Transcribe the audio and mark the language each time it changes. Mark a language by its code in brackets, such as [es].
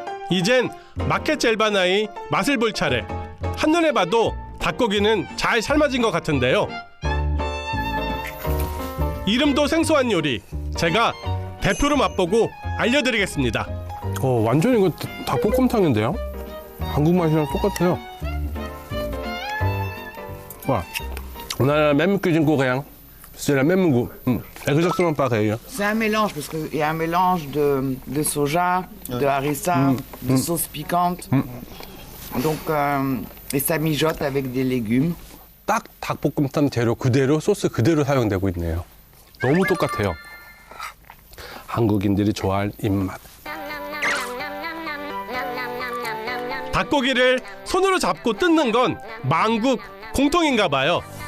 [ko] 이젠 마켓 젤바나이 맛을 볼 차례. 한눈에 봐도 닭고기는 잘 삶아진 것 같은데요. 이름도 생소한 요리. 제가 대표로 맛보고 알려드리겠습니다. 완전 이거 닭볶음탕인데요? 한국 맛이랑 똑같아요. [fr] 와, on a la même cuisine coréenne. C'est le même goût. Exactement pareil. C'est un mélange, parce qu'il y a un mélange de soja, de harissa, de sauce piquante. Donc, et ça mijote avec des légumes. [ko] 딱 닭볶음탕 재료 그대로 소스 그대로 사용되고 있네요. 너무 똑같아요. 한국인들이 좋아할 입맛. 닭고기를 손으로 잡고 뜯는 건 만국 공통인가 봐요.